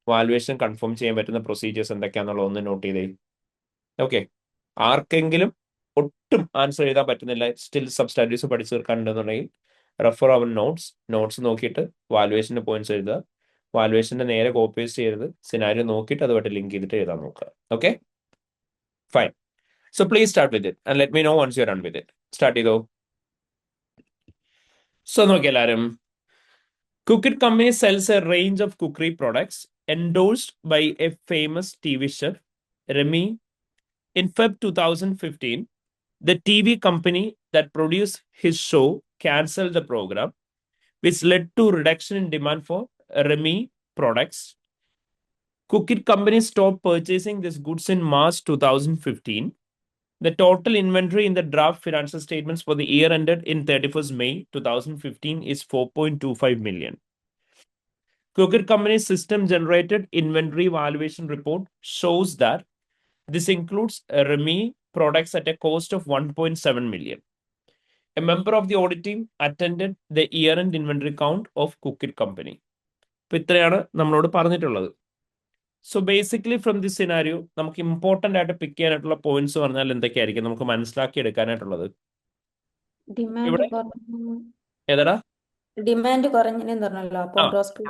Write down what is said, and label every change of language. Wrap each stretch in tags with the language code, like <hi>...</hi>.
<ml>Valuation confirm ചെയ്യാൻ പറ്റുന്ന procedures എന്തൊക്കെയാണെന്നുള്ള ഒന്ന് നോട്ട് ചെയ്തേ. ഓക്കെ, ആർക്കെങ്കിലും ഒട്ടും ആൻസർ എഴുതാൻ പറ്റുന്നില്ല, സ്റ്റിൽ സബ്സ്റ്റാൻറ്റീവ്സ് പഠിച്ചു തീർക്കാനുണ്ടെന്നുണ്ടെങ്കിൽ റെഫർ അവർ നോട്ട്സ് നോക്കിയിട്ട് വാലുവേഷന്റെ പോയിന്റ്സ് എഴുതുക. വാലുവേഷന്റെ നേരെ കോപ്പി പേസ്റ്റ് ചെയ്യരുത്. സിനാരിയോ നോക്കിയിട്ട് അതുമായിട്ട് ലിങ്ക് ചെയ്തിട്ട് എഴുതാൻ നോക്കുക.</ml> <en>Okay, fine. So please start with it and let me know once you are done with it.</en> <ml>Start ചെയ്തോ. സോ നോക്കി എല്ലാവരും.</ml> <en>Cookit Company sells a range of cookery products endorsed by a famous TV chef, Remy. In Feb 2015, the TV company that produced his show cancelled the program, which led to reduction in demand for Remy products. Cookit Company stopped purchasing these goods in March 2015. The total inventory in the draft financial statements for the year ended in 31st May 2015 is 4.25 million. Cookit Company's system-generated inventory valuation report shows that this includes Remy products at a cost of 1.7 million. A member of the audit team attended the year-end inventory count of Cookit Company.</en> <ml>അപ്പോൾ ഇത്രയാണ് നമ്മളോട് പറഞ്ഞിട്ടുള്ളത്.</ml> <en>so basically from this scenario</en> <ml>നമുക്ക് important ആയിട്ട് പിക്ക് ചെയ്യാനായിട്ടുള്ള points പറഞ്ഞാൽ എന്തൊക്കെയായിരിക്കും നമുക്ക് മനസ്സിലാക്കി എടുക്കാനായിട്ടുള്ളത്?</ml> <en>demand</en> <ml>ഇവിടെ കുറഞ്ഞു. ഏതാടാ? ഡിമാൻഡ് കുറഞ്ഞെന്ന് പറഞ്ഞല്ലോ. അപ്പം ഗ്രോസ് പ്രോഫിറ്റ്</ml>